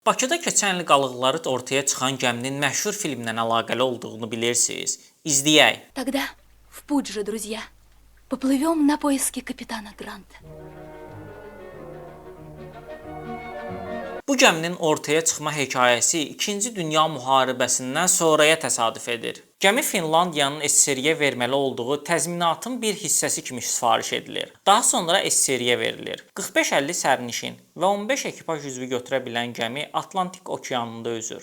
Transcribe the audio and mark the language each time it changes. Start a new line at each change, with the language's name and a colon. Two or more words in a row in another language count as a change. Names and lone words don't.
Azerbaijani: Bakıda keçən il qalıqları ortaya çıxan gəminin məşhur filmlə əlaqəli olduğunu bilirsiniz. İzləyək.
Russian: Тогда в путь же, друзья. Поплывем на поиски капитана Гранта.
Azerbaijani: Bu gəminin ortaya çıxma hekayəsi 2-ci Dünya müharibəsindən sonraya təsadüf edir. Gəmi Finlandiyanın SSRİ-yə verməli olduğu təzminatın bir hissəsi kimi sifariş edilir. Daha sonra SSRİ-yə verilir. 45-50 sərnişin və 15 ekipaj üzvü götürə bilən gəmi Atlantik okeanında üzür.